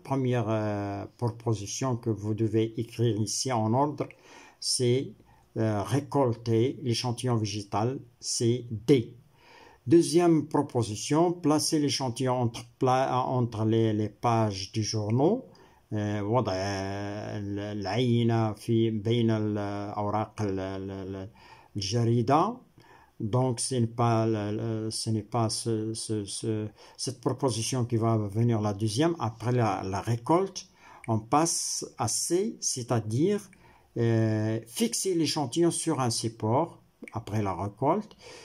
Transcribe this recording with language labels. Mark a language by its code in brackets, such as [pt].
[fr] Première proposition que vous devez écrire ici en ordre, c'est récolter l'échantillon végétal, c'est D. Deuxième proposition, placer l'échantillon entre les pages du journal. [ar] وضع العينة بين الأوراق الجريدة. [fr] Donc, ce n'est pas cette proposition qui va venir la deuxième. Après la récolte, on passe à C, c'est-à-dire fixer l'échantillon sur un support après la récolte.